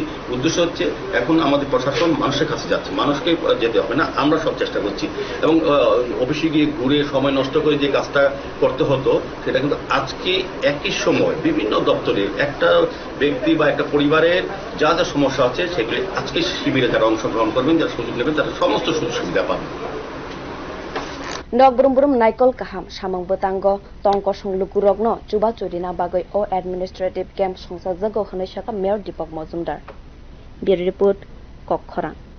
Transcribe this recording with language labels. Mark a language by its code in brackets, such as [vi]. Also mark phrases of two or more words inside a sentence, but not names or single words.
[bn] উদ্দেশ্য হচ্ছে এখন আমাদের প্রশাসন মানুষের কাছে যাচ্ছে, মানুষকে যেতে হবে না, আমরা সব চেষ্টা করছি এবং অফিসে গিয়ে ঘুরে সময় নষ্ট করে যে কাজটা করতে হতো সেটা কিন্তু আজকে একই সময় বিভিন্ন দপ্তরে একটা ব্যক্তি বা একটা পরিবারের যা সমস্যা আছে সেগুলি আজকে শিবিরে যারা অংশগ্রহণ করবেন, যারা সুযোগ নেবেন তারা সমস্ত সুযোগ সুবিধা পাবেন। [trp] Nogburum naikol kaham samung bwtango tongko songlukurokno chuba chorina bagai o administrative camp songsajakkha khani saka mayor Dipok Majumdar. [en] Bureau report Kokkhorang.